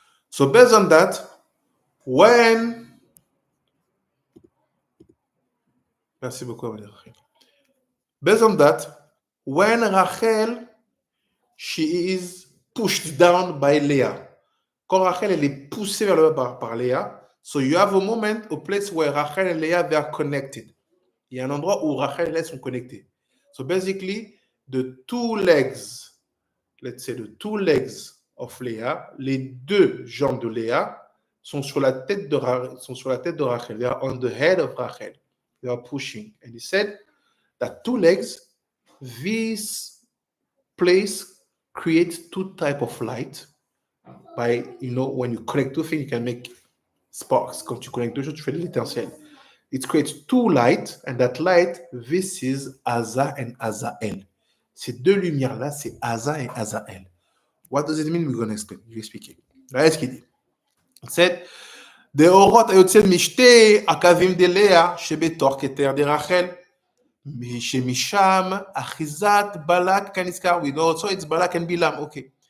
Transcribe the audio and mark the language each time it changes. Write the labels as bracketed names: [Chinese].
[English] So based on that, when [French] merci beaucoup, [English] based on that, when Rachel she is pushed down by Leah, [French] quand Rachel elle est poussée vers le bas par Leah, [English] so you have a moment, a place where Rachel and Leah they are connected. [French] Il y a un endroit où Rachel et Leah sont connectés. [English] So basically, the two legs, let's say the two legs of Leah, [French] les deux jambes de Leah sont sur la tête de Rachel. [English] They are on the head of Rachel. They are pushing. And he said that two legs, this place creates two type of light. By, when you connect two things, you can make sparks. [French] Quand tu connectes deux choses, tu fais de l'étincelle. [English] It creates two light, and that light, this is Asa and Azael. [French] Ces deux lumières-là, c'est Asa et Azael. [English] What does it mean? We're going to explain. [French] Je vais expliquer. Là, ce qu'il dit. [English] It said, [Hebrew] דאורות היוצא משתי הקווים דלאה שבתוך כתר דרחל, שמשם אחיזת בלק כנזכר, [English] we know also it's [Hebrew] בלק and בלעם, okay.